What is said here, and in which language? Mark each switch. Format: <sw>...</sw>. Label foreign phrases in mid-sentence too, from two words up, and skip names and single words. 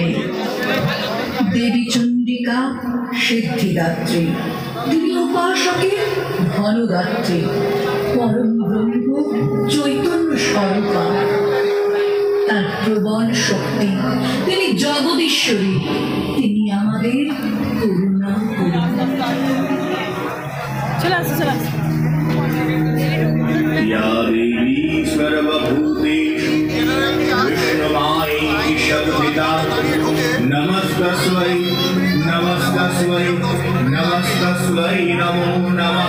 <bn>দেবী চণ্ডিকা সিদ্ধিদাত্রী, তিনি উপাসকের ধনদাত্রী, পরম ব্রহ্ম চৈতন্য স্বরূপা। তার প্রবল শক্তি, তিনি জগদীশ্বরী, তিনি আমাদের করুণা করুন।</bn> <sa>या देवी सर्वभूतेषु विष्णुमायेति शक्तिदा नमस्तस्मै नमस्तस्मै नमस्तस्मै नमो नमः।</sa>